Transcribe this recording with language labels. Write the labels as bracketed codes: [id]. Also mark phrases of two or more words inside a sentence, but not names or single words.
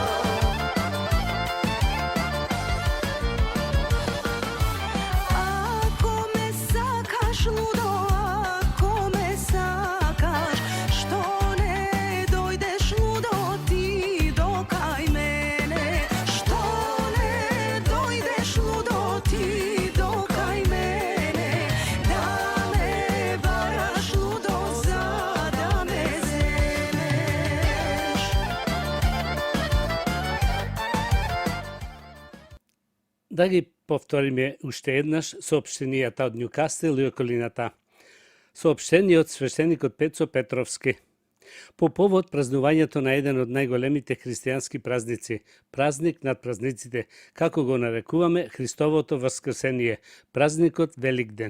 [mk] Ako me sakaš ludo, ako me sakaš, što ne dojdeš ludo ti dokaj mene, što ne dojdeš ludo ti dokaj mene, da me varaš ludo za da me zemeš. Да ги повториме уште еднаш соопштенијата од Њукастел и околината. Соопштение од свештеникот Пецо Петровски. По повод празнувањето на еден од најголемите христијански празници, празник над празниците, како го нарекуваме Христовото воскресение, празникот Великден.